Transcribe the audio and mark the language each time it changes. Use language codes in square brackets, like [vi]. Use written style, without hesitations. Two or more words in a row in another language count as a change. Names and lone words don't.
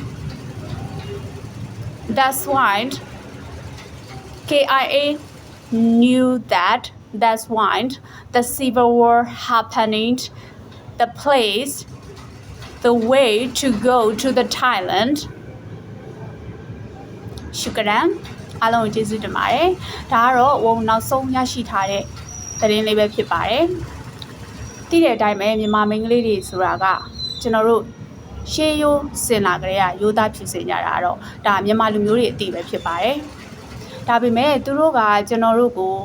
[en] That's why KIA knew that. That's why the civil war happening. The place, the way to go to the Thailand. Shukran. [my] အားလုံးကျေးဇူးတင်ပါတယ်ဒါကတော့ဝန်နောက်ဆုံးရရှိထားတဲ့သတင်းလေးပဲဖြစ်ပါတယ်သိတဲ့အတိုင်းပဲမြန်မာမိန်းကလေးတွေဆိုတာကကျွန်တော်တို့ရှေးရိုးစင်လာကြတဲ့ရိုးသားဖြစ်စင်ကြတာတော့ဒါမြန်မာလူမျိုးတွေအတိပဲဖြစ်ပါတယ်ဒါပေမဲ့သူတို့ကကျွန်တော်တို့ကို